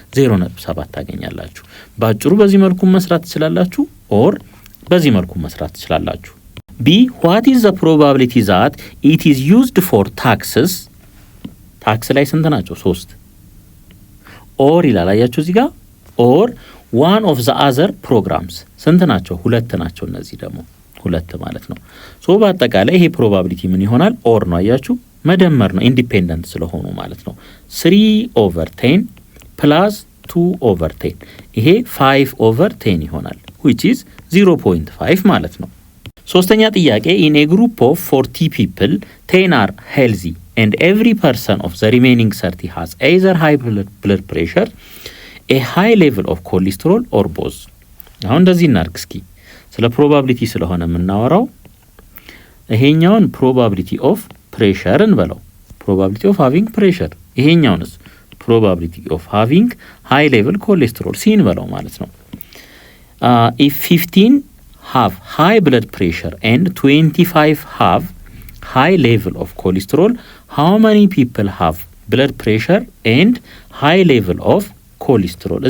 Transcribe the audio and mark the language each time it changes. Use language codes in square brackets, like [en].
[am] 0.7 ታገኛላችሁ። ባጭሩ በዚህ መልኩ መስራት ትችላላችሁ ኦር በዚህ መልኩ መስራት ትችላላችሁ። ቢ [en] what is the probability that it is used for taxes [am] ታክስ ላይ ስንት ናቸው? 3 ኦር ይላል። አያችሁ እዚህ ጋር ኦር [en] one of the other programs [am] ስንት ናቸው? 2 ናቸው። እነዚህ ደግሞ 2 ማለት ነው። ሶ በአጠቃላይ ይሄ ፕሮባቢሊቲ ምን ይሆናል? ኦር ነው። አያችሁ መደመር ነው ኢንዲፔንደንት ስለሆኑ ማለት ነው። 3/10 ፕላስ 2/10 ይሄ 5/10 ይሆናል [en] which is 0.5 [am] ማለት ነው። ሶስተኛ ጥያቄ [en] in a group of 40 people 10 are healthy and every person of the remaining 30 has either high blood pressure, a high level of cholesterol or both. [am] አሁን እንደዚህ እናርግ እስኪ ስለ ፕሮባቢሊቲ ስለሆነ የምናወራው ይሄኛውን ፕሮባቢሊቲ ኦፍ ፕሬሸር እንበለው ፕሮባቢሊቲ ኦፍ ሃቪንግ ፕሬሸር ይሄኛውንስ ፕሮባቢሊቲ ኦፍ ሃቪንግ ሃይ ሌቭል ኮሌስትሮል ሲን በለው ማለት ነው። [en] if 15 have high blood pressure and 25 have high level of cholesterol, how many people have blood pressure and high level of cholesterol?